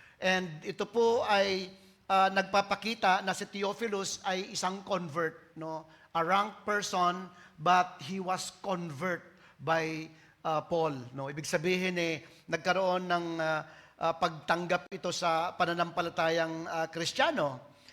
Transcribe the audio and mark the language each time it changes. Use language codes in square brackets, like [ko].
[tl] And ito po ay nagpapakita na si Theophilus ay isang convert, no? [en] A rank person, but he was convert by Paul. [tl] No? Ibig sabihin nagkaroon ng pagtanggap ito sa pananampalatayang Kristiyano.